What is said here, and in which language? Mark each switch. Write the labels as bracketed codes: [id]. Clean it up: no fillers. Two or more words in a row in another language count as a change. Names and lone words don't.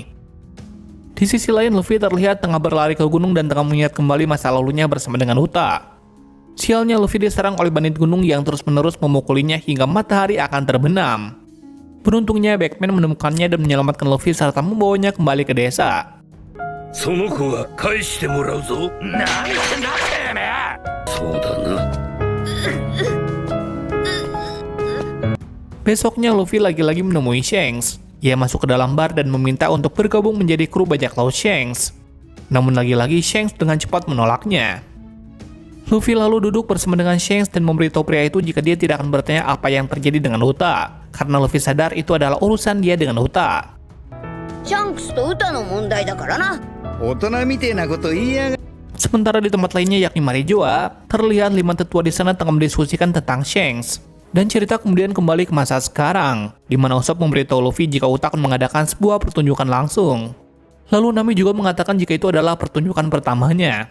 [id] Di sisi lain, Luffy terlihat tengah berlari ke gunung dan tengah mengingat kembali masa lalunya bersama dengan Uta. Sialnya Luffy diserang oleh bandit gunung yang terus-menerus memukulinya hingga matahari akan terbenam. Beruntungnya Backman menemukannya dan menyelamatkan Luffy serta membawanya kembali ke desa. [ja] その子は返してもらうぞ。なんてなってめえ。そうだな。 [id] Besoknya Luffy lagi-lagi menemui Shanks. Ia masuk ke dalam bar dan meminta untuk bergabung menjadi kru bajak laut Shanks. Namun lagi-lagi Shanks dengan cepat menolaknya. Luffy lalu duduk bersama dengan Shanks dan memberitahu pria itu jika dia tidak akan bertanya apa yang terjadi dengan Uta, karena Luffy sadar itu adalah urusan dia dengan Uta. [ja] シャンクスと歌の問題だからな。大人みてえなこと言いやが [id] Sementara di tempat lainnya yakni Marijoa, terlihat 5 tetua di sana tengah mendiskusikan tentang Shanks. Dan cerita kemudian kembali ke masa sekarang, di mana Usopp memberitahu Luffy jika Uta akan mengadakan sebuah pertunjukan langsung. Lalu Nami juga mengatakan jika itu adalah pertunjukan pertamanya.